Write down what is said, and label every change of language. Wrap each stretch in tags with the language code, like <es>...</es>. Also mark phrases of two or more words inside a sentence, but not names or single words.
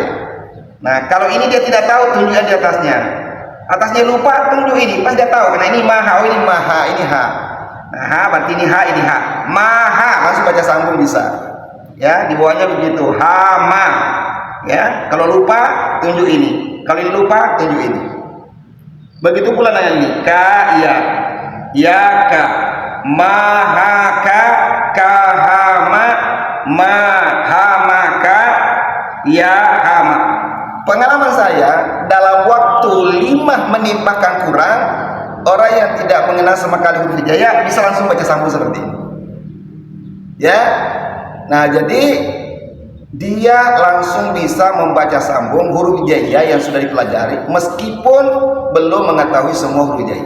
<id>Nah, kalau ini dia tidak tahu, tunjukkan di atasnya. Atasnya lupa, tunjuk ini, pas dia tahu. Karena ini maha, oh ini maha, ini ha. Nah, ha berarti ini ha, ini ha. Maha, langsung baca sambung bisa. Ya, di bawahnya begitu. Hama. Ya, kalau lupa tunjuk ini. Kalau ini lupa tunjuk ini. Begitu pula dengan ini. Ka, ya. Ya ka. Mahaka, kahama, mahamaka, ya hama. Pengalaman saya dalam waktu 5 menit bahkan kurang, orang yang tidak mengenal sama kali huruf hijaiyah bisa langsung baca sambung seperti ini. Ya. Nah, jadi dia langsung bisa membaca sambung huruf hijaiyah yang sudah dipelajari meskipun belum mengetahui semua huruf hijaiyah.</id>